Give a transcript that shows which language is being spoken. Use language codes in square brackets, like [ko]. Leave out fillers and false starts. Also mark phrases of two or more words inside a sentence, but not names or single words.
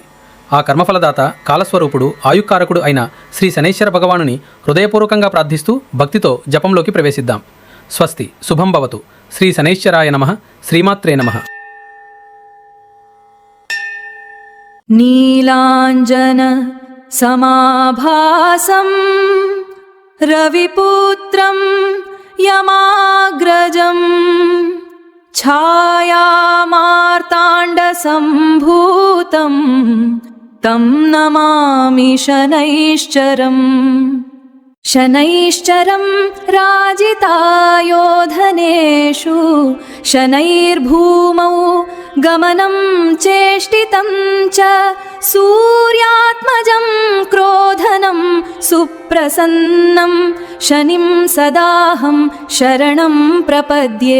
[te] ఆ కర్మఫలదాత, కాలస్వరూపుడు, ఆయుక్కారకుడు అయిన శ్రీ శనైశ్వర భగవానుని హృదయపూర్వకంగా ప్రార్థిస్తూ భక్తితో జపంలోకి ప్రవేశిద్దాం. [sa] స్వస్తి, శుభం భవతు. శ్రీ శనైశ్వరాయ నమః. శ్రీమాత్రే నమః. నీలాంజన సమాభాసం రవిపుత్రం यमाग्रजम् छायामार्ताण्डसम्भूतम् तं नमामि शनैश्चरम्। शनैश्चरं राजितायोधनेषु शनैर्भूमौ गमनं चेष्टितं च सूर्यात्मजं क्रोधनं सुप्रसन्नं शनिं सदाहं शरणं प्रपद्ये।